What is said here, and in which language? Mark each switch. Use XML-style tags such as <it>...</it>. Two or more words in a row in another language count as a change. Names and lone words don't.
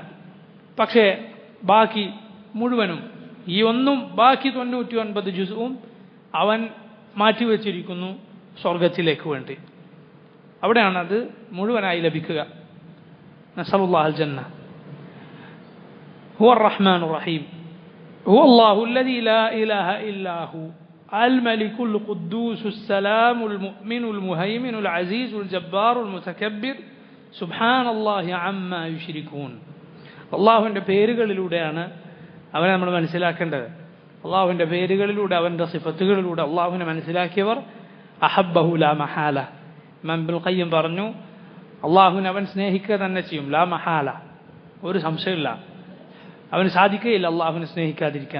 <ml>പക്ഷേ ബാക്കി മുഴുവനും, ഈ ഒന്നും ബാക്കി 99 ജുസും അവൻ മാറ്റിവെച്ചിരിക്കുന്നു സ്വർഗത്തിലേക്ക് വേണ്ടി. അവിടെയാണ് അത് മുഴുവനായി ലഭിക്കുക.</ml> <ar>نسأل الله الجنة. هو الرحمن الرحيم. هو الله الذي لا إله إلا هو الملك القدوس السلام المؤمن المهيمن العزيز الجبار المتكبر سبحان الله عما يشركون.</ar> <ml>അള്ളാഹുവിൻ്റെ പേരുകളിലൂടെയാണ് അവനെ നമ്മൾ മനസ്സിലാക്കേണ്ടത്. അള്ളാഹുവിൻ്റെ പേരുകളിലൂടെ, അവൻ്റെ സിഫത്തുകളിലൂടെ അള്ളാഹുവിനെ മനസ്സിലാക്കിയവർ</ml> <ar>أحبه لا محالة.</ar> <ml>ഇമാം ഇബ്നുൽ ഖയ്യിം പറഞ്ഞു, അള്ളാഹുവിനെ അവൻ സ്നേഹിക്കുക തന്നെ ചെയ്യും,</ml> <ar>لا محالة,</ar> <ml>ഒരു സംശയമില്ല, അവന് സാധിക്കുകയില്ല അള്ളാഹുവിനെ സ്നേഹിക്കാതിരിക്കാൻ.</ml>